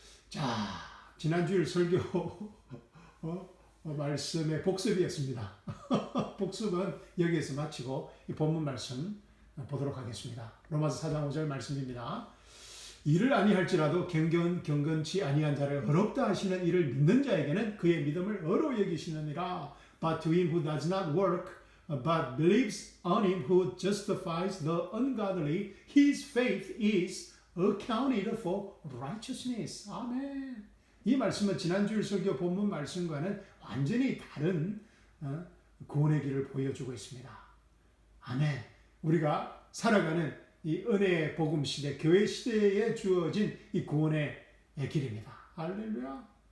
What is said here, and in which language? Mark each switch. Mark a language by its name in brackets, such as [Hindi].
[Korean] 자, 지난주일 설교 말씀의 복습이었습니다. 복습은 여기에서 마치고 이 본문 말씀 보도록 하겠습니다. 로마서 4장 5절 말씀입니다. 이를 아니할지라도 경건치 아니한 자를 어렵다 하시는 이를 믿는 자에게는 그의 믿음을 어로 여기시느니라. [English] But to him who does not work, but believes on him who justifies the ungodly, his faith is accounted for righteousness. [Korean] 아멘. 이 말씀은 지난주일 설교 본문 말씀과는 완전히 다른 구원의 길을 보여주고 있습니다. 아멘. 우리가 살아가는 이 은혜의 복음 시대, 교회 시대에 주어진 이 구원의 길입니다. 할렐루야.